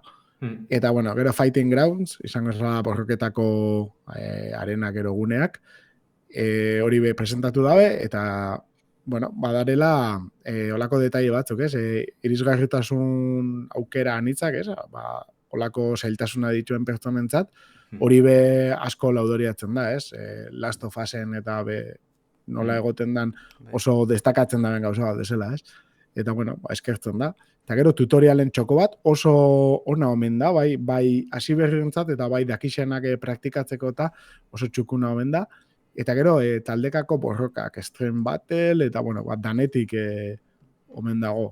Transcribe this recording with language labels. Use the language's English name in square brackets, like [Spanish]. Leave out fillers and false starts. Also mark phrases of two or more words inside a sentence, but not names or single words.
[Basque] Eta, bueno, gero Fighting Grounds, izango zela borroketako arenak gero guneak, hori be presentatu dabe, eta, bueno, badarela olako detaile batzuk, ez? Irisgarritasun aukera anitzak, ez? Olako zailtasuna dituen pertsonentzat, hori be asko laudoriatzen da, ez? Last of Usen eta nola egoten dan oso destakatzen daben gauza bat desela, ez? Eta, bueno, eskertzen da. Eta gero tutorialen txoko bat oso ona omen da, bai hasi berrientzat eta bai dakixenak praktikatzeko eta oso txukuna omen da. Eta gero, taldekako borrokak, Extreme Battle, eta, bueno, danetik omen dago.